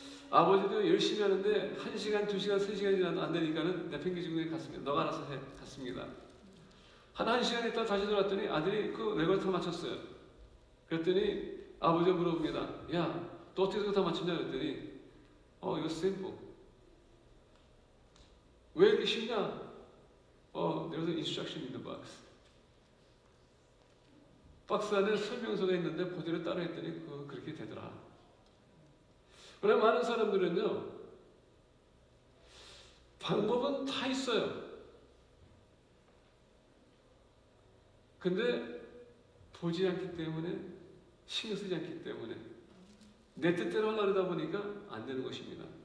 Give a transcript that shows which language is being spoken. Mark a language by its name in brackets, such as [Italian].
[Korean] 아버지도 열심히 하는데 1시간, 2시간, 3시간이 지나도 안 되니까는 내팽개치고 갔습니다. 너가 알아서 해. 갔습니다. 한 1시간 있다 다시 돌아왔더니 아들이 그 레고를 다 맞췄어요. 그랬더니 아버지가 물어봅니다. 야, 너 어떻게 그거 다 맞췄냐? 그랬더니 이거 simple. 왜 이렇게 쉽냐? [English] There's an instruction in the box. [Korean] 박스 안에 설명서가 있는데 그대로 따라했더니 그렇게 되더라. 그러나 많은 사람들은요, 방법은 다 있어요. 근데 보지 않기 때문에 신경 쓰지 않기 때문에 내 뜻대로 하려다 보니까 안 되는 것입니다.